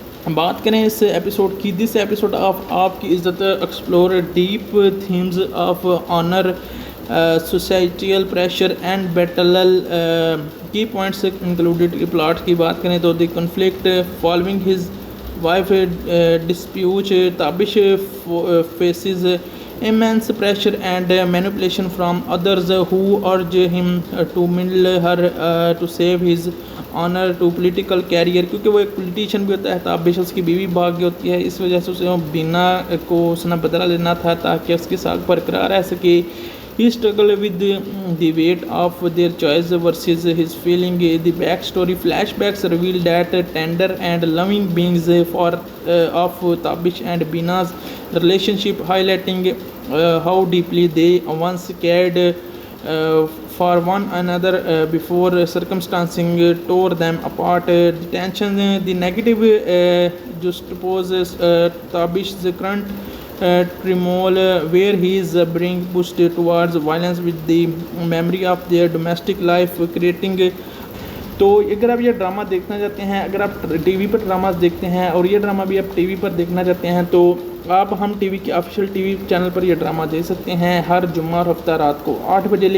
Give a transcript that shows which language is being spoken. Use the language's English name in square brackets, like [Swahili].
[Hindi] बात करें इस एपिसोड की, [English] This episode of Aapki Izzat explore deep themes of honour, societal pressure and battle. Key points included. Plot [Hindi] की बात करें तो [English] The conflict following his wife disputes. Tabish faces immense pressure and manipulation from others who urge him to middle her to save his honour to political career, [Hindi] क्योंकि वो एक politician भी होता है। ताबिश उसकी बीवी भाग गई होती है, इस वजह से उसे बीना को उसने बदला लेना था ताकि उसकी साख बरकरार रह सके। [English] He struggled with the weight of their choice versus his feeling. The backstory flashbacks reveal that tender and loving beings of Tabish and Bina's relationship, highlighting how deeply they once cared for one another before circumstances tore them apart. The tension, the negative juxtaposes Tabish's current turmoil, where he is being pushed towards violence with the memory of their domestic life, creating [Hindi] तो अगर आप ये drama देखना चाहते हैं, अगर आप TV पर ड्रामास देखते हैं और ये ड्रामा भी आप टीवी पर देखना चाहते हैं, तो आप हम टीवी के ऑफिशियल टीवी चैनल पर ये ड्रामा देख सकते हैं हर जुम्मा और हफ्ता रात को 8 बजे।